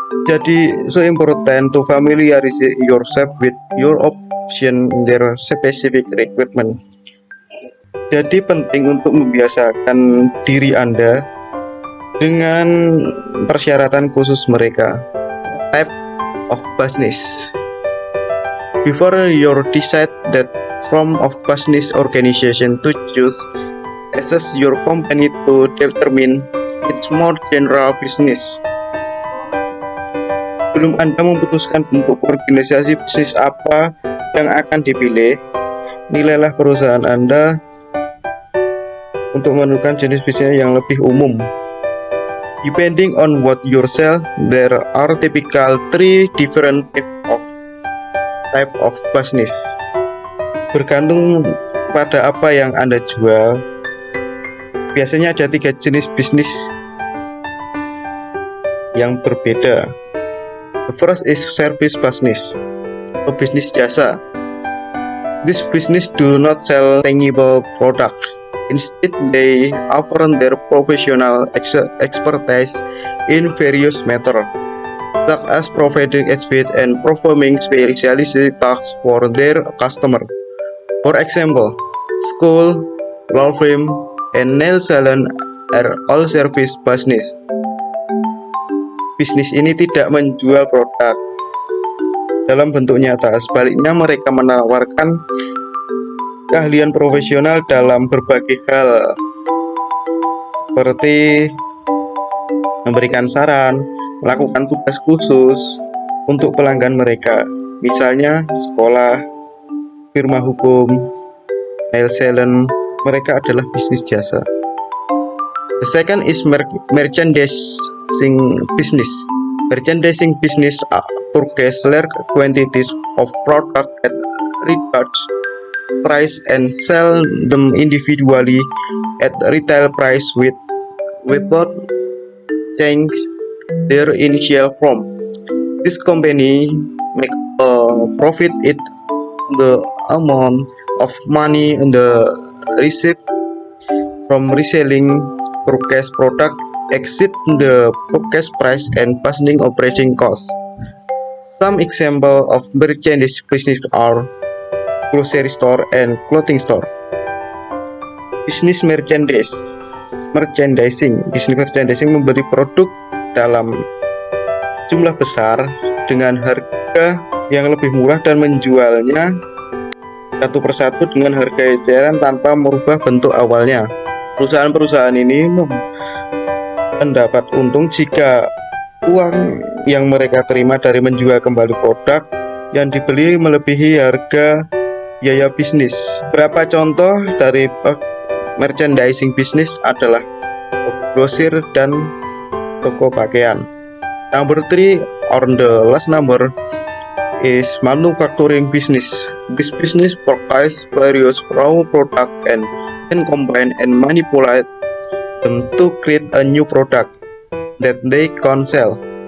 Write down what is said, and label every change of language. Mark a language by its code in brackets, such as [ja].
[id] Jadi, [en] so important to familiarize yourself with your option their specific requirement. [id] Jadi penting untuk membiasakan diri Anda dengan persyaratan khusus mereka. [en] Type of business. Before you decide that form of business organization to choose, assess your company to determine its more general business. [id] Sebelum Anda memutuskan bentuk organisasi bisnis apa yang akan dipilih, nilailah perusahaan Anda untuk menentukan jenis bisnis yang lebih umum. [en] Depending on what you sell, there are typical 3 different type of business. [id] Bergantung pada apa yang Anda jual, biasanya ada 3 jenis bisnis yang berbeda. [en] The first is service business, [id] atau bisnis jasa. [en] This business do not sell tangible product. Instead, they offer their professional expertise in various matters, such as providing advice and performing specialized tasks for their customer. For example, school, law firm, and nail salon are all service business. [id] Bisnis ini tidak menjual produk dalam bentuk nyata, sebaliknya mereka menawarkan keahlian profesional dalam berbagai hal, seperti memberikan saran, melakukan tugas khusus untuk pelanggan mereka, misalnya sekolah, firma hukum, nail salon. Mereka adalah bisnis jasa. [en] The second is merchandising business. Merchandising business purchase large quantities of product at reduced price and sell them individually at retail price without change their initial form. This company make a profit if the amount of money the received from reselling purchased product exceed the purchase price and passing operating costs. Some examples of merchandise business are grocery store and clothing store. [id] Bisnis merchandising memberi produk dalam jumlah besar dengan harga yang lebih murah dan menjualnya satu persatu dengan harga eceran tanpa merubah bentuk awalnya. Perusahaan-perusahaan ini mendapat untung jika uang yang mereka terima dari menjual kembali produk yang dibeli melebihi harga biaya bisnis. Beberapa contoh dari merchandising bisnis adalah grosir dan toko pakaian. [en] Number 3 or the last number is manufacturing business. This business provides various raw product and combine and manipulate them to create a new product that they can sell.